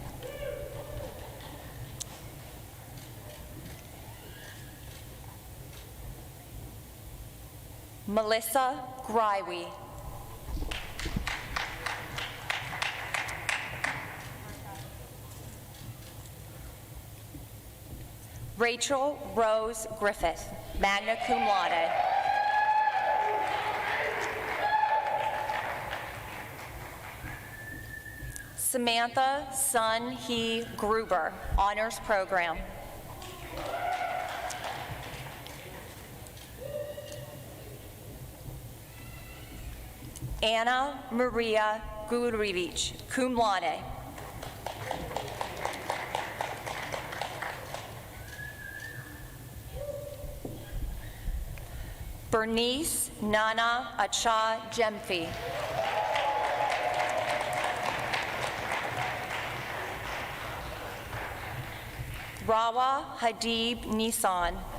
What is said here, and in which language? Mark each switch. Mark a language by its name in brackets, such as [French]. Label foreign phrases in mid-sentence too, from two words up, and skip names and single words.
[English] Melissa Greiwe. Rachel Rose Griffith, [Latin] magna cum laude. [English] Samantha Sun Hee Gruber, honors program. Anna Maria Gurevich, [Latin] cum laude. [English] Bernice Nana Acha Jemfi. Rawa Hadib Nissan.